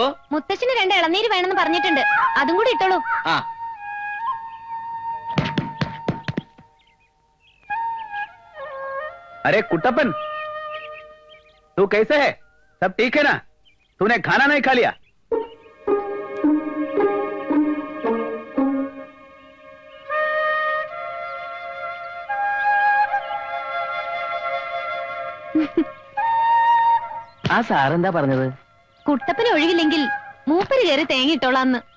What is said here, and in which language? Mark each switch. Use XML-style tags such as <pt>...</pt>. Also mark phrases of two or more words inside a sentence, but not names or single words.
<ml>മുത്തശ്ശിന് 2 ഇളനീര് വേണമെന്ന് പറഞ്ഞിട്ടുണ്ട്, അതും കൂടി ഇട്ടോളൂ. ആ</ml> <hi>अरे कुट्टप्पन, तू कैसे है? सब ठीक है ना? तूने खाना नहीं खा लिया?</hi> <ml>ആ സാറെന്താ പറഞ്ഞത്? കുട്ടപ്പന് ഒഴിവില്ലെങ്കിൽ മൂപ്പര് കയറി തേങ്ങിയിട്ടോളാന്ന്.</ml>